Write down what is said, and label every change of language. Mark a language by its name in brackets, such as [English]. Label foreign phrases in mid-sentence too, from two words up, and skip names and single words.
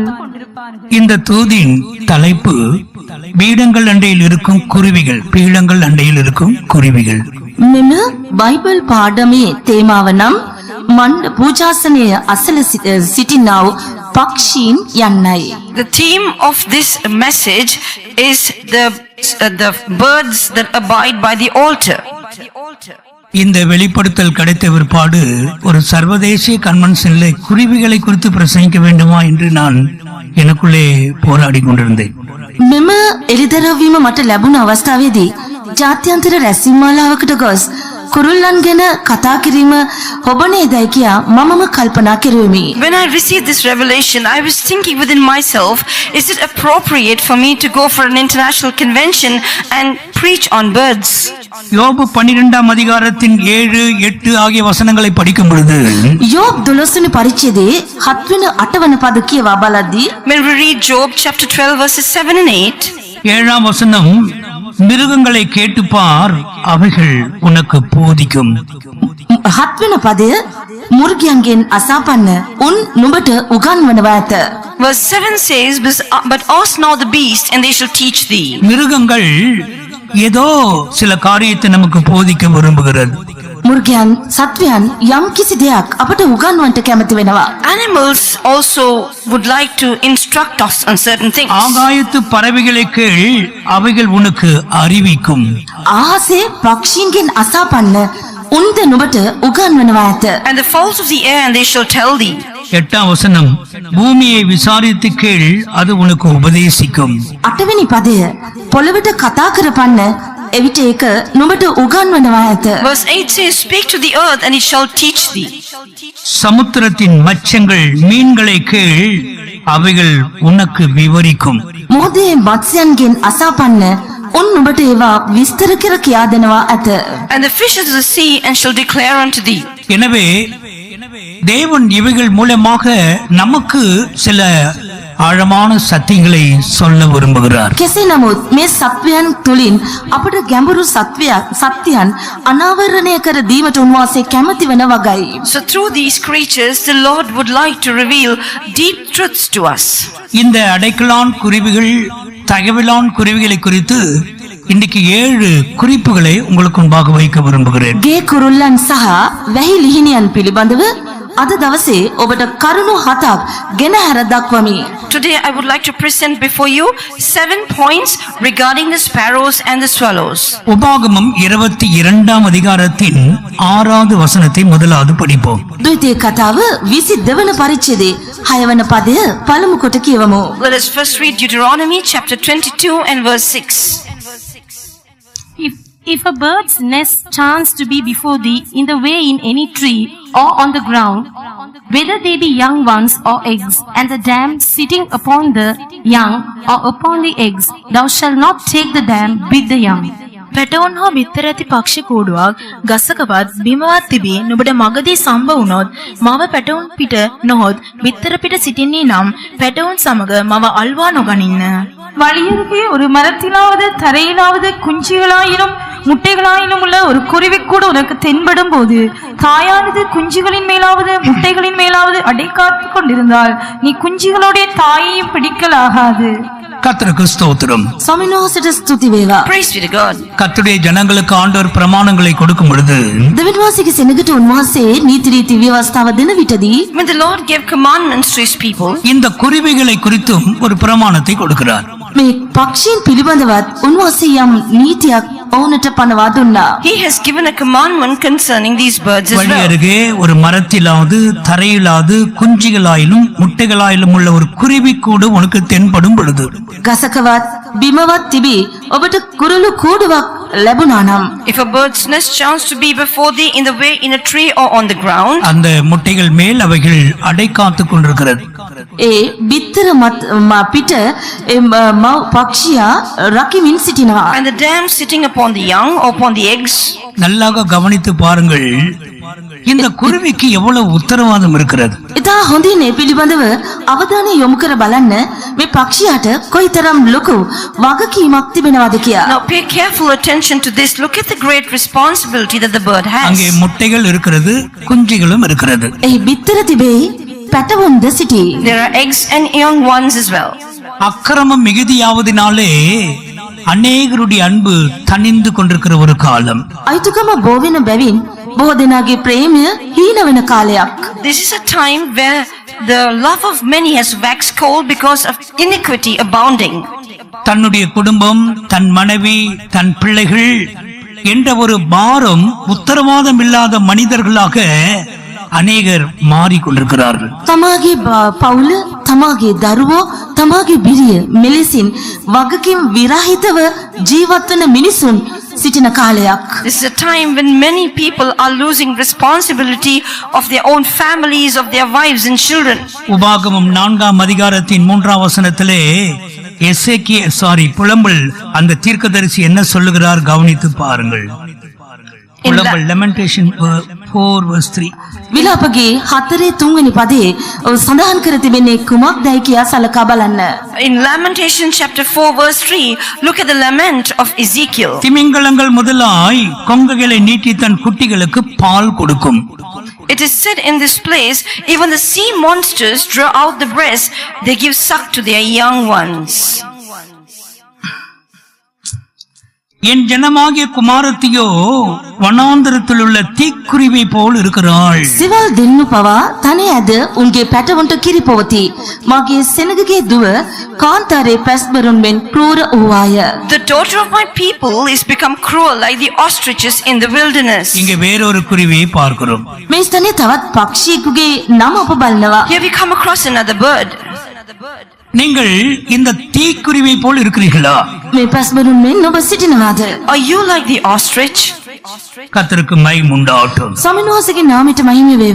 [Tamil] இந்த தூதின் தலைப்பு பீடங்கள் அண்டையில் இருக்கும் குருவிகள். பீடங்கள் அண்டையில் இருக்கும் குருவிகள். [Sinhala] මෙම බයිබල් පාඩමේ තේමාව නම් මණ්ඩ පූජාසනයේ අසල සිටිනා වූ පක්ෂීන් යන්නයි. [English] The theme of this message is the birds that abide by the altar. [Tamil] இந்த வெளிப்படுத்தல் கிடைத்த பிற்பாடு ஒரு சர்வதேசிய கன்வென்ஷனில் குருவிகளை குறித்து பிரசங்கிக்க வேண்டுமா என்று நான் எனக்குள்ளே போராடி கொண்டிருந்தேன். [Sinhala] මෙම එළිදරව්වීම මට ලැබුණ අවස්ථාවේදී ජාත්‍යන්තර රැස්වීම් මාලාවකට ගොස් කුරුල්ලන් ගැන කතා කිරීම හොබ නේදයි කියා මමම කල්පනා කෙරුවෙමි. [English] When I received this revelation, I was thinking within myself, is it appropriate for me to go for an international convention and preach on birds? [Tamil] யோபு 12ஆம் அதிகாரத்தின் 7-8 ஆகிய வசனங்களை படிக்கும் பொழுது [Sinhala] யோப் 12 වෙනි පරිච්ඡේදයේ 7 වෙනි 8 වෙනි පද කියවා බලද්දී [English] when we read Job chapter 12 verses 7 and 8, [Tamil] 7ஆம் வசனம், மிருகங்களை கேட்டுப்பார், அவைகள் உனக்கு போதிக்கும். [Sinhala] 7 වෙනි පදය, මුර්ගයන්ගෙන් අසාපන්න උන් නුඹට උගන්වනවා ඇත. [English] verse 7 says, but ask now the beast and they shall teach thee. [Tamil] மிருகங்கள் ஏதோ சில காரியத்தை நமக்கு போதிக்க விரும்புகிறது. [Sinhala] මුර්ගයන් සත්වයන් යම් කිසි දෙයක් අපට උගන්වන්නට කැමති වෙනවා. [English] Animals also would like to instruct us on certain things. [Tamil] ஆகாயத்து பறவைகளை கேள், அவைகள் உனக்கு அறிவிக்கும். [Sinhala] ආසේ පක්ෂීන්ගෙන් අසාපන්න උන්ද නුඹට උගන්වනවා ඇත. [English] And the fowls of the air and they shall tell thee. [Tamil] 8ஆம் வசனம், பூமியை விசாரித்து கேள், அது உனக்கு உபதேசிக்கும். [Sinhala] 8 වෙනි පදය, පොළවට කතා කරපන්න, එවිට ඒක නුඹට උගන්වනවා ඇත. [English] Verse 8 says, speak to the earth and it shall teach thee. [Tamil] சமுத்திரத்தின் மச்சங்கள் மீன்களை கேள், அவைகள் உனக்கு விவரிக்கும். [Sinhala] මොහොතේ මත්ස්‍යයන්ගෙන් අසාපන්න උන් නුඹට ඒවා විස්තර කර කියා දෙනවා ඇත. [English] And the fishes of the sea and shall declare unto thee. [Tamil] எனவே தேவன் இவைகள் மூலமாக நமக்கு சில ஆழமான சத்தியங்களை சொல்ல விரும்புகிறார். [Sinhala] කෙසේ නමුත් මේ සත්වයන් තුලින් අපට ගැඹුරු සත්‍යයන් අනාවරණය කර දීමට උන්වහන්සේ කැමති වන වගයි. [English] So through these creatures, the Lord would like to reveal deep truths to us. [Tamil] இந்த அடைக்கலான் குருவிகள் தகவலான் குருவிகளை குறித்து இன்றைக்கு 7 குறிப்புகளை உங்களுக்கு முன்பாக வைக்க விரும்புகிறேன். [Sinhala] ගේ කුරුල්ලන් සහ වැහි ලිහිණියන් පිළිබඳව අද දවසේ ඔබට කරුණු 7ක් ගෙන හැර දක්වමි. [English] Today I would like to present before you 7 points regarding the sparrows and the swallows. [Tamil] உபாகமம் 22ஆம் அதிகாரத்தின் 6வது வசனத்தை முதலாவது படிப்போம். [Sinhala] ද්විතීය කතාව 22 වන පරිච්ඡේදයේ 6 වන පදය පළමු කොට කියවමු. [English] Let us first read Deuteronomy chapter 22 and verse 6. If a bird's nest chance to be before thee in the way in any tree or on the ground, whether they be young ones or eggs, and the dam sitting upon the young or upon the eggs, thou shalt not take the dam with the young. [Sinhala] පැටවුන් හෝ බිත්තර ඇති පක්ෂි කූඩුවක් ගසකවත් බිමවත් තිබී නුඹට මගදී සම්බ වුණොත් මව පැටවුන් පිට නොහොත් බිත්තර පිට සිටින්නේ නම් පැටවුන් සමග මව අල්වා නොගනින්න. [Tamil] வழியருகே ஒரு மரத்திலாவது தரையிலாவது குஞ்சுகளாயினும் முட்டைகளாயினும் உள்ள ஒரு குருவி கூட உனக்கு தென்படும் போது தாயானது குஞ்சுகளின் மேலாவது முட்டைகளின் மேலாவது அடைக்காத்து கொண்டிருந்தால் நீ குஞ்சுகளுடைய தாயையும் பிடிக்கலாகாது. கர்த்தருக்கு ஸ்தோத்திரம். [Sinhala] ස්වාමීන් වහන්සේට ස්තුති වේවා. [English] Praise be to God. [Tamil] கர்த்தருடைய ஜனங்களுக்கு ஆண்டவர் பிரமாணங்களை கொடுக்கும் பொழுது [Sinhala] දෙවියන් වහන්සේගේ සෙනගට උන්වහන්සේ නීති රීති ව්‍යවස්ථාව දෙන විටදී [English] When the Lord gave commandments to his people, [Tamil] இந்த குருவிகளை குறித்தும் ஒரு பிரமாணத்தை கொடுக்கிறார். [Sinhala] මේ පක්ෂීන් පිළිබඳවත් උන්වහන්සේ යම් නීතියක් ඔවුන්ට පනවා දුන්නා. [English] he has given a commandment concerning these birds as [Tamil] வழி [English] well. [Tamil] அருகே ஒரு மரத்திலாவது தரையிலாவது குஞ்சுகளாயிலும் முட்டைகளாயிலும் உள்ள ஒரு குருவி கூட உனக்கு தென்படும் பொழுது [Sinhala] ගසකවත් බිමවත් තිබී ඔබට කුරුළු කූඩුවක් ලැබුණා නම් [English] If a bird's nest chanced to be before thee in the way in a tree or on the ground, [Tamil] அந்த முட்டைகள் மேல் அவைகள் அடை காத்து கொண்டிருக்கிறது. [Sinhala] ඒ බිත්තර පිට මව් පක්ෂියා රකිමින් සිටිනවා. [English] and the dam sitting upon the young or upon the eggs, [Tamil] நல்லாக கவனித்து பாருங்கள், இந்த குருவிக்கு எவ்வளவு உத்தரவாதம் இருக்கிறது. [Sinhala] ඉතා හොඳින් මේ පිළිබඳව අවධානය යොමු කර බලන්න මේ පක්ෂියාට කොයිතරම් ලොකු වගකීමක් තිබෙනවද කියලා. [English] now pay careful attention to this. Look at the great responsibility that the bird [Tamil] அங்கே [English] has. [Tamil] முட்டைகள் இருக்கிறது, குஞ்சுகளும் இருக்கிறது. [Sinhala] එහි බිත්තර තිබෙයි, පැටවුන්ද සිටී. [English] There are eggs and young ones as well. [Tamil] அக்கிரமம் மிகுதியாவதினாலே அநேகருடைய அன்பு தணிந்து கொண்டிருக்கிற ஒரு காலம். [Sinhala] අයිතුකම බෝ වෙන බැවින් බොහෝ දෙනාගේ ප්‍රේමය හීන වෙන කාලයක්. [English] This is a time where the love of many has waxed cold because of iniquity abounding. [Tamil] தன்னுடைய குடும்பம், தன் மனைவி, தன் பிள்ளைகள் என்ற ஒரு பாரம் உத்தரவாதம் இல்லாத மனிதர்களாக அநேகர் மாறிக்கொண்டிருக்கிறார்கள். [Sinhala] තමාගේ පවුල, තමාගේ දරුවෝ, තමාගේ බිරිය මෙලෙසින් වගකීම් විරහිතව ජීවත් වන මිනිසුන් සිටින කාලයක්. [English] This is a time when many people are losing responsibility of their own families, of their wives and children. [Tamil] உபாகமம் 4ஆம் அதிகாரத்தின் 3ஆம் வசனத்திலே புலம்பல் அந்த தீர்க்கதரிசி என்ன சொல்லுகிறார் கவனித்து பாருங்கள். புலம்பல் லெமெண்டேஷன் 4:3. [Sinhala] විලාපගේ 4:3 වෙනි පදයේ සඳහන් කර තිබෙන්නේ කුමක්දයි කියා සලකා බලන්න. [English] In Lamentation chapter 4 verse 3, look at the lament of Ezekiel. [Tamil] திமிங்கலங்கள் முதலாய் கொங்குகளை நீட்டி தன் குட்டிகளுக்கு பால் கொடுக்கும். [English] It is said in this place, even the sea monsters draw out the breast, they give suck to their young ones. [Tamil] என் ஜனமாகிய குமாரத்தியோ வனாந்தரத்தில் உள்ள தீக்குருவி போல் இருக்கிறாள். [Sinhala] සිවල් දෙන්නු පවා තනේ ඇද උන්ගේ පැටවුන්ට කිරි පොවති. මගේ සෙනගගේ දුව කාන්තාරේ පැස්බරුන් මෙන් ක්‍රූර වූවාය. [English] The daughter of my people is become cruel like the ostriches in the wilderness. [Tamil] இங்கே வேறொரு குருவியை பார்க்கிறோம். [Sinhala] මේ ස්ථානයේ තවත් පක්ෂියෙකුගේ නම අප බලනවා. [English] Here we come across another bird. [Tamil] நீங்கள் இந்த தீக்குருவி போல் இருக்கிறீர்களா? [Sinhala] මේ පැස්බරුන් මෙන් ඔබ සිටිනවාද? [English] Are you like the ostrich? [Tamil] கர்த்தருக்கு மகிமை உண்டாகட்டும். [Sinhala] ස්වාමීන් වහන්සේගේ නාමයට මහිම වේවා.